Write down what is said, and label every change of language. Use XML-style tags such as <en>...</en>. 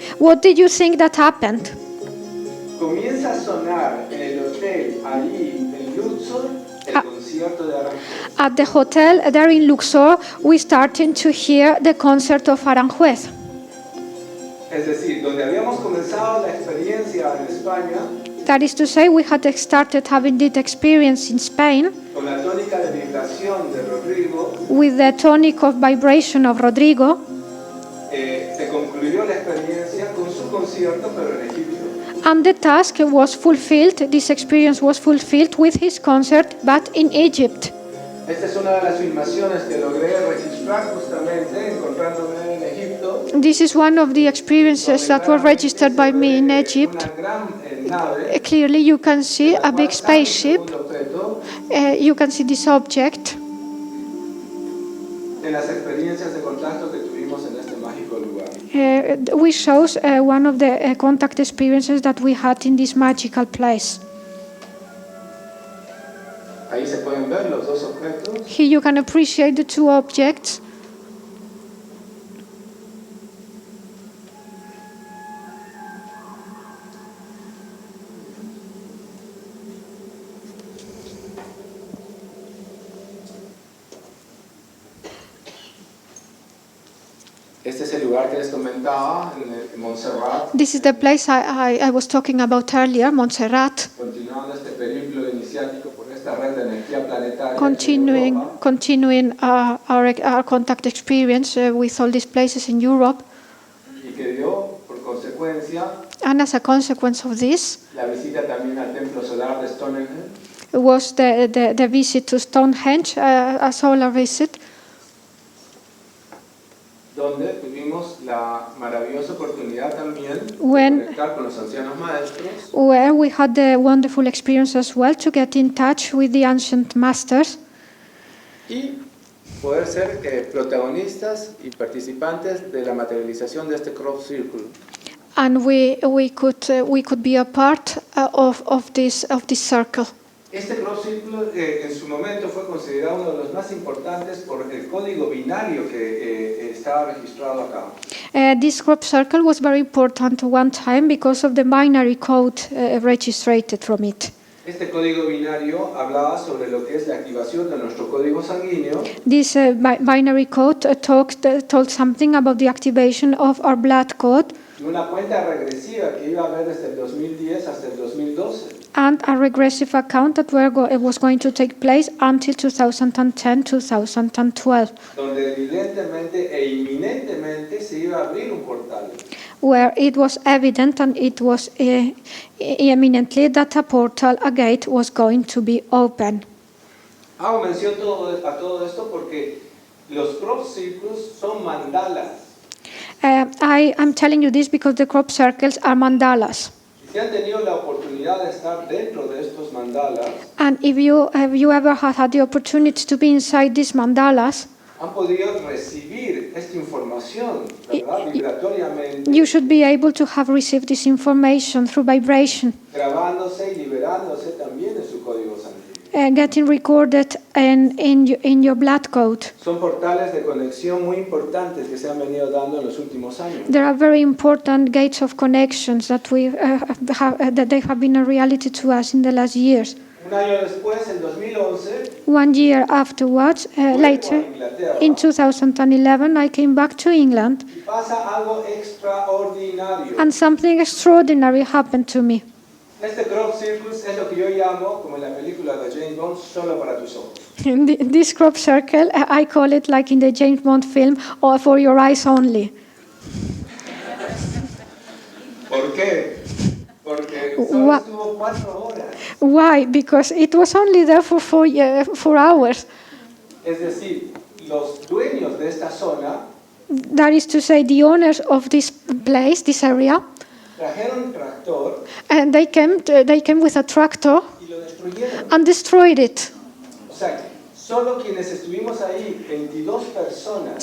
<en>what did you think that happened?</en> <es>Comienza a sonar en el hotel, allí en Luxor, el concierto de Aranjuez.</es> <en>At the hotel there in Luxor, we started to hear the concert of Aranjuez.</en> <es>Es decir, donde habíamos comenzado la experiencia en España,</es> <en>That is to say, we had started having this experience in Spain</en> <es>con la tónica de vibración de Rodrigo,</es> <en>with the tonic of vibration of Rodrigo,</en> <es>se concluyó la experiencia con su concierto, pero en Egipto.</es> <en>and the task was fulfilled, this experience was fulfilled with his concert, but in Egypt.</en> <es>Esta es una de las filmaciones que logré registrar justamente encontrándome en Egipto.</es> <en>This is one of the experiences that were registered by me in Egypt.</en> <es>Una gran nave,</es> <en>Clearly you can see a big spaceship,</en> <es>un objeto,</es> <en>you can see this object.</en> <es>en las experiencias de contacto que tuvimos en este mágico lugar.</es> <en>We shows one of the contact experiences that we had in this magical place.</en> <es>Ahí se pueden ver los dos objetos.</es> <en>Here you can appreciate the two objects.</en> <es>Este es el lugar que les comentaba en Montserrat.</es> <en>This is the place I was talking about earlier, Montserrat.</en> <es>Continuando este periplo iniciático por esta red de energía planetaria.</es> <en>Continuing our contact experience with all these places in Europe.</en> <es>Y que dio por consecuencia</es> <en>And as a consequence of this</en> <es>la visita también al templo solar de Stonehenge,</es> <en>was the visit to Stonehenge, a solar visit,</en> <es>donde tuvimos la maravillosa oportunidad también de</es> <en>When-</en> <es>conectar con los ancianos maestros</es> <en>where we had the wonderful experience as well to get in touch with the ancient masters</en> <es>y poder ser protagonistas y participantes de la materialización de este crop circle.</es> <en>and we could be a part of this circle.</en> <es>Este crop circle en su momento fue considerado uno de los más importantes por el código binario que estaba registrado acá.</es> <en>This crop circle was very important one time because of the binary code registered from it.</en> <es>Este código binario hablaba sobre lo que es la activación de nuestro código sanguíneo</es> <en>This binary code told something about the activation of our blood code</en> <es>y una cuenta regresiva que iba a haber desde el 2010 hasta el 2012.</es> <en>and a regressive account that was going to take place until 2010-2012,</en> <es>Donde evidentemente e inminentemente se iba a abrir un portal.</es> <en>where it was evident and it was eminently that a portal, a gate, was going to be open.</en> <es>Hago mención a todo esto porque los crop circles son mandalas.</es> <en>I'm telling you this because the crop circles are mandalas.</en> <es>Si han tenido la oportunidad de estar dentro de estos mandalas,</es> <en>And if you ever had the opportunity to be inside these mandalas,</en> <es>han podido recibir esta información, ¿verdad? Vibratoriamente,</es> <en>you should be able to have received this information through vibration,</en> <es>grabándose y liberándose también en su código sanguíneo.</es> <en>getting recorded in your blood code.</en> <es>Son portales de conexión muy importantes que se han venido dando en los últimos años.</es> <en>There are very important gates of connections that that they have been a reality to us in the last years.</en> <es>Un año después, en 2011,</es> <en>1 year afterwards, later, in 2011, I came back to England,</en> <es>y pasa algo extraordinario.</es> <en>and something extraordinary happened to me.</en> <es>Este crop circus es lo que yo llamo, como en la película de James Bond, solo para tus ojos.</es> <en>This crop circle, I call it like in the James Bond film, or for your eyes only.</en> <es>¿Por qué? Porque solo estuvo 4 horas.</es> <en>Why? Because it was only there for 4 hours.</en> <es>Es decir, los dueños de esta zona</es> <en>That is to say, the owners of this place, this area,</en> <es>trajeron un tractor</es> <en>and they came with a tractor</en> <es>y lo destruyeron.</es> <en>and destroyed it.</en> <es>O sea, solo quienes estuvimos ahí, 22 personas,</es>